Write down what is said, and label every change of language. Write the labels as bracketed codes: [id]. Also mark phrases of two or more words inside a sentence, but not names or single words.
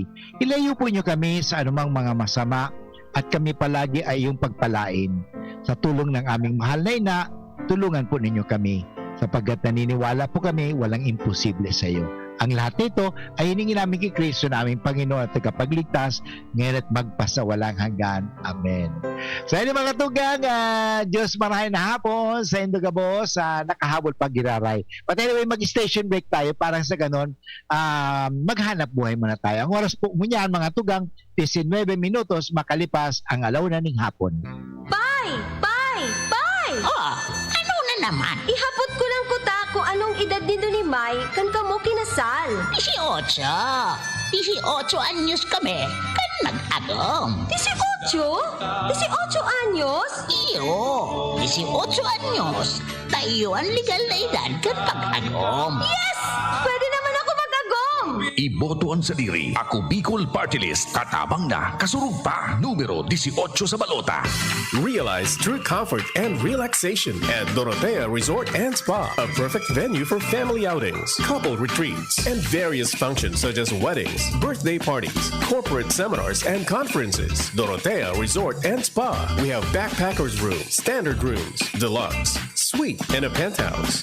[tl] Ilayo po nyo kami sa anumang mga masama at kami palagi ay iyong pagpalain. Sa tulong ng aming mahal na ina, tulungan po ninyo kami sapagkat naniniwala po kami walang imposible sa iyo. Ang lahat nito ay hiningi namin kay Kristo na aming Panginoon at tagapagligtas ngayon at magpasawalang hanggan. Amen. [bik] So yun mga tugang, Diyos marahay na hapon sa Indogabos, nakahabol pag giraray. [en] But anyway, [tl] mag- [en] station break [tl] tayo parang sa ganon, maghanap buhay muna tayo. [bik] Ang oras po ngunyan mga tugang, 19 minutos makalipas ang alauna ng hapon. [en] Bye! Bye! Bye! [tl] Oh, ano na naman? [bik] Ihapot ko lang kuta kung anong edad nito ni Mai kan kamo kinasal. 18. 18 anyos kami. Kan nag-agom. 18? 18 anyos? Iyo, 18 anyos. Tayo ang legal na edad kan pag-agom. [en] Yes! [bik] Pwede naman ako mag-agom! Iboto ang sadiri. Ako Bicol Party List. Katabang na. Kasurug pa. Numero 18 sa balota. [en] Realize true comfort and relaxation at Dorotea Resort and Spa, a perfect venue for family outings, couple retreats, and various functions such as weddings, birthday parties, corporate seminars, and conferences. Dorotea Resort and Spa. We have backpackers rooms, standard rooms, deluxe, suite, and a penthouse.